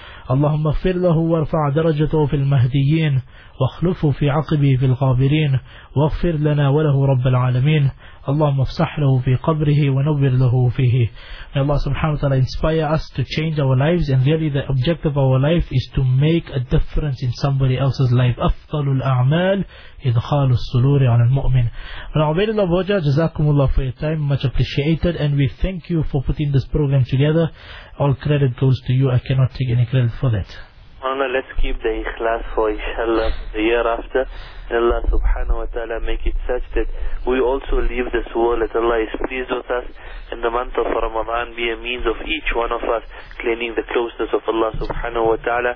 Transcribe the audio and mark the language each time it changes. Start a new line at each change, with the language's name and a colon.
Arabic: Allahumma aghfir lahu wa rafa' darajatahu fil mahdiyin واخلفه في عقبه في الغابرين واغفر لنا وله رب العالمين اللهم افسح له في قبره ونور له فيه.
English: May Allah subhanahu wa ta'ala inspire us to change our lives, and really the objective of our life is to make a difference in somebody else's life.
Arabic: أفضل الأعمال إدخال الصلور على المؤمن.
English: من عبيد الله بوجا,
Arabic: جزاكم الله
English: for your time, much appreciated, and we thank you for putting this program together. All credit goes to you. I cannot take any credit for that. Let's keep the ikhlas for inshallah the year after. Allah subhanahu wa ta'ala make it such that we also leave this world, that Allah is pleased with us, and the month of Ramadan be a means of each one of us claiming the closeness of Allah subhanahu wa ta'ala.